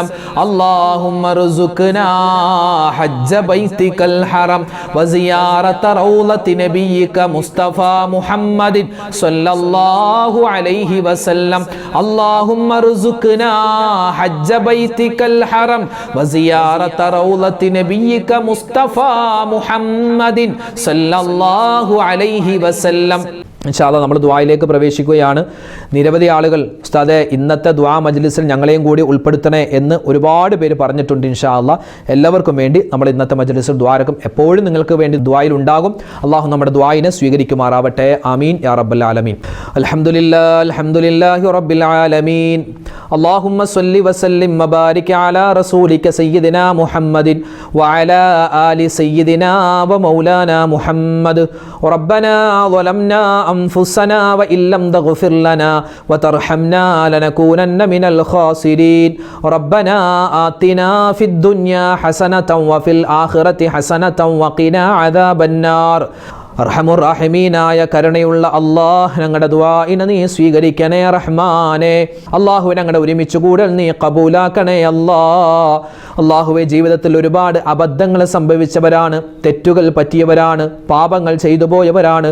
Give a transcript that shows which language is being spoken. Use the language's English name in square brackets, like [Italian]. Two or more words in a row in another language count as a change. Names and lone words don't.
[Arabic] اللهم ارزقنا حج بيتك الحرم وزيارة روضة نبيك مصطفى محمد صلى الله عليه وسلم. اللهم ارزقنا حج بيتك الحرم وزيارة روضة نبيك مصطفى محمد صلى الله عليه وسلم. إن شاء الله [Malayalam] നമ്മൾ ദുആയിലേക്ക് പ്രവേശിക്കുകയാണ്. നിരവധി ആളുകൾ ഉസ്താദേ ഇന്നത്തെ ദുആ മജ്ലിസിൽ ഞങ്ങളെയും കൂടി ഉൾപ്പെടുത്തണേ എന്ന് ഒരുപാട് പേര് പറഞ്ഞിട്ടുണ്ട്. [Arabic] إن شاء الله [Malayalam] എല്ലാവർക്കും വേണ്ടി നമ്മൾ ഇന്നത്തെ മജ്ലിസിൽ ദുആരക്കും എപ്പോഴും നിങ്ങൾക്ക് വേണ്ടി ദുആയിൽ ഉണ്ടാകും. അല്ലാഹു നമ്മുടെ ദുആയിനെ സ്വീകരിക്കുമാറാവട്ടെ. [Arabic] آمين يا رب العالمين الحمد لله رب العالمين. اللهم صل وسلم وبارك على رسولك سيدنا محمد وعلى آل سيدنا ومولانا محمد. ربنا ظلمنا أنفسنا وإن لم تغفر لنا وترحمنا لنكونن من الخاسرين. ربنا آتنا في الدنيا حسنة وفي الآخرة حسنة وقنا عذاب النار. أرحم الراحمين [Malayalam] കരുണയുള്ള അല്ലാഹ് ഞങ്ങളുടെ ദുആഇനെ നീ സ്വീകരിക്കണേ റഹ്മാനേ. അല്ലാഹു ഞങ്ങളുടെ ഒരുമിച്ച് കൂടൽ നീ കബൂലാക്കണേ അല്ലാഹ്. അല്ലാഹുവേ ജീവിതത്തിൽ ഒരുപാട് അബദ്ധങ്ങൾ സംഭവിച്ചവരാണ്, തെറ്റുകൾ പറ്റിയവരാണ്, പാപങ്ങൾ ചെയ്തു പോയവരാണ്.